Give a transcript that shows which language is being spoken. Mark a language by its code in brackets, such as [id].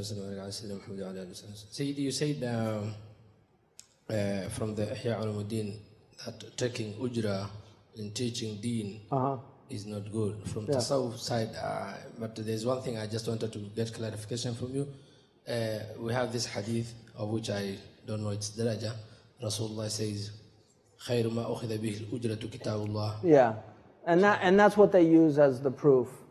[en] Sayyidi, you said from the Ihya Ulumuddin that taking ujra in teaching deen is not good. From the Tasawwuf side, but there's one thing I just wanted to get clarification from you. We have this hadith, of which I don't know its daraja. Rasulullah says, [ar] خَيْرُ مَا أُخِذَ بِهِ الْأُجْرَةُ كِتَابُ اللَّهِ. [en] Yeah, and that's what they use as the proof.